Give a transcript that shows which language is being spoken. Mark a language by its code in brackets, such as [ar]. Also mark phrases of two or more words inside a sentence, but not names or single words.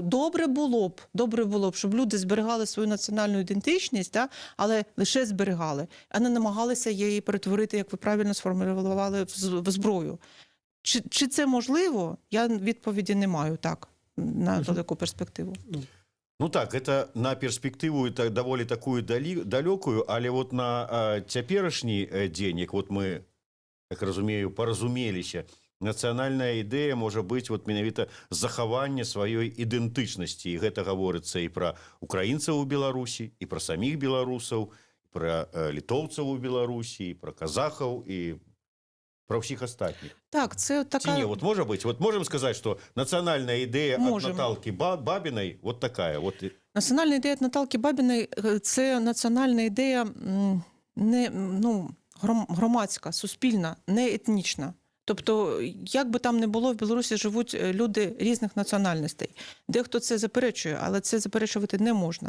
[uk] Добре було б, щоб люди зберігали свою національну ідентичність, да, але лише зберігали, а не намагалися її перетворити, як ви правильно сформулювали, в зброю. Чи це можливо? Я відповіді не маю так, на далеку перспективу. Так, [be] это на перспективу это доволі такую далекую, але вот на цяперашні дзень, як вот мы, так разумею, паразумеліся, нацыянальная ідэя можа быць вот менавіта захаванне сваёй ідэнтычнасці. І гэта гаворыцца і пра украінцаў у Беларусі, і пра саміх беларусаў, і пра літоўцаў у Беларусі, і пра казахаў, і пра ўсіх астатніх. [uk] Так, це така... [be] Ці не, вот можа быць, вот можем сказаць, што нацыянальная ідэя ад Наталкі Бабінай вот такая. Вот... [uk] Національна ідея Наталки Бабіної – це національна ідея громадська, суспільна, не етнічна. Тобто, як би там не було, в Білорусі живуть люди різних національностей. Дехто це заперечує, але це заперечувати не можна.